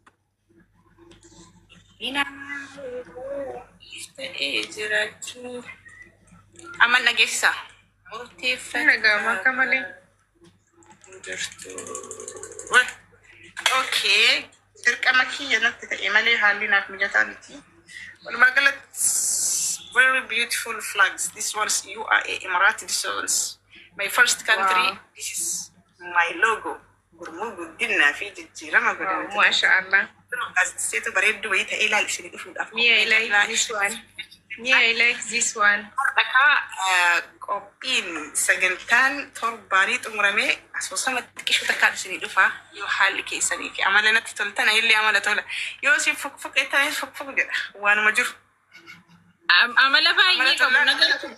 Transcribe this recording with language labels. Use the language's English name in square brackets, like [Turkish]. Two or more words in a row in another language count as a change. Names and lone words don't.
[Oromo] Ina ta'ee jiraachuu amma dhageessisa. Nagama akka malee. Okay, dirqama kiyya natti ta'e malee haalli naaf mijataa miti. Walumaa galatti [English] very beautiful flags. This one's UAE Emirati. This one's my first country. Wow. This is my logo. [Oromo] Gurmuu guddinaa fi jijjiirama godhamte. Mashallah. Gaazexeessitoota bareedduu wayii ta'ee ilaalchisanii dhufuudhaaf. [English] Me, I like this one. Yeah, I like this one. [Oromo] Dhakaa qophiin sagantaan torbaanii xumuramee asoosama xiqqishuu takkaan isinii dhufaa yoo haalli keessanii fi amala natti toltan illee amala tola. Yoo isin fokfoqeettanis fokfoq jedha waanuma jiru. Amala baay'ee qabu nagartu.